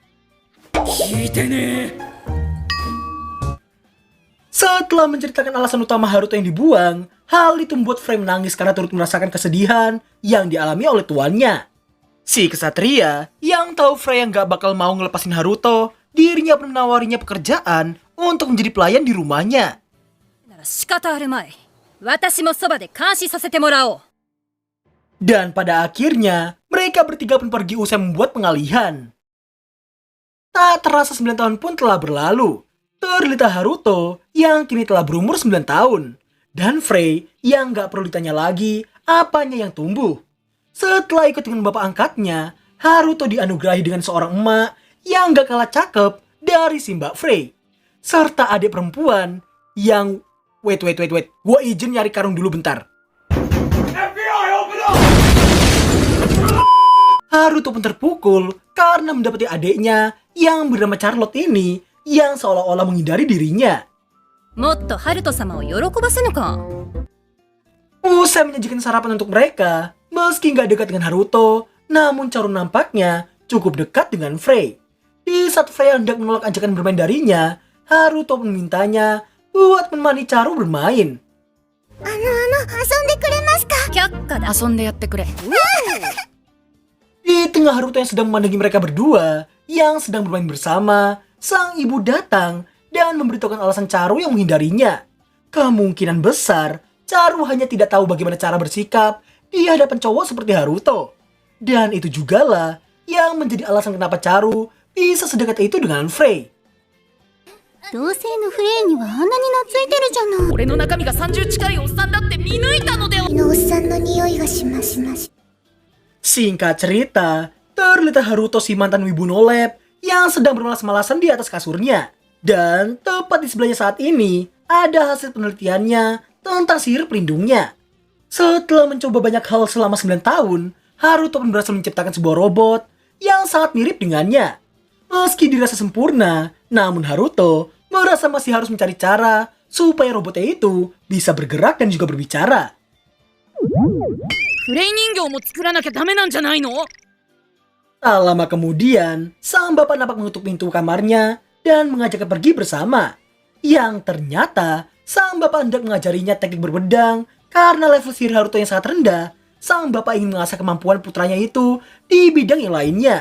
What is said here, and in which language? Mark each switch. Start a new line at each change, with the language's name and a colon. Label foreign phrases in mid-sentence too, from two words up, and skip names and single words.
Indonesian: Setelah menceritakan alasan utama Haruto yang dibuang, hal itu membuat Frey menangis karena turut merasakan kesedihan yang dialami oleh tuannya. Si kesatria yang tahu Frey yang gak bakal mau ngelepasin Haruto, dirinya pun menawarinya pekerjaan untuk menjadi pelayan di rumahnya.
Japanese: なら仕方あるまい私もそばで監視させてもらおう
Indonesian: Dan pada akhirnya, mereka bertiga pun pergi usai membuat pengalihan. Tak terasa 9 tahun pun telah berlalu. Terlita Haruto yang kini telah berumur 9 tahun. Dan Frey yang gak perlu ditanya lagi apanya yang tumbuh. Setelah ikut dengan bapak angkatnya, Haruto dianugerahi dengan seorang emak yang gak kalah cakep dari si Mbak Frey. Serta adik perempuan yang...
English: Wait.
Indonesian: Gua izin nyari karung dulu bentar.
English: FBI, open up!
Indonesian: Haruto pun terpukul karena mendapati adiknya yang bernama Charlotte ini yang seolah-olah menghindari dirinya.
Japanese: もっとハルト様を喜ばせぬか
Indonesian: Usai menyajikan sarapan untuk mereka, meski nggak dekat dengan Haruto, namun Charun nampaknya cukup dekat dengan Frey. Di saat Frey hendak menolak ajakan bermain darinya, Haruto pun memintanya buat menemani Charu bermain.
Japanese: 遊んでくれますか却下だ遊んでやってくれ
Indonesian: Di tengah Haruto yang sedang memandangi mereka berdua yang sedang bermain bersama, sang ibu datang dan memberitahukan alasan Charu yang menghindarinya. Kemungkinan besar Charu hanya tidak tahu bagaimana cara bersikap di hadapan cowok seperti Haruto. Dan itu jugalah yang menjadi alasan kenapa Charu bisa sedekat itu dengan Frey.
Japanese: 同性のフレイにはあんなに懐いてるじゃない俺の中身が30近いおっさんだって見抜いたのでは。のおっさんの匂いがします。
Indonesian: Singkat cerita, terlihat Haruto si mantan wibu nolep yang sedang bermalas-malasan di atas kasurnya. Dan tepat di sebelahnya saat ini, ada hasil penelitiannya tentang sihir pelindungnya. Setelah mencoba banyak hal selama 9 tahun, Haruto pun berhasil menciptakan sebuah robot yang sangat mirip dengannya. Meski dirasa sempurna, namun Haruto merasa masih harus mencari cara supaya robotnya itu bisa bergerak dan juga berbicara.
Japanese: フレイ人形も作らなきゃダメなんじゃないの？
Indonesian: Tak lama kemudian, sang bapak nampak mengetuk pintu kamarnya dan mengajaknya pergi bersama. Yang ternyata, sang bapak hendak mengajarinya teknik berpedang karena level sihir Haruto yang sangat rendah. Sang bapak ingin mengasah kemampuan putranya itu di bidang yang lainnya.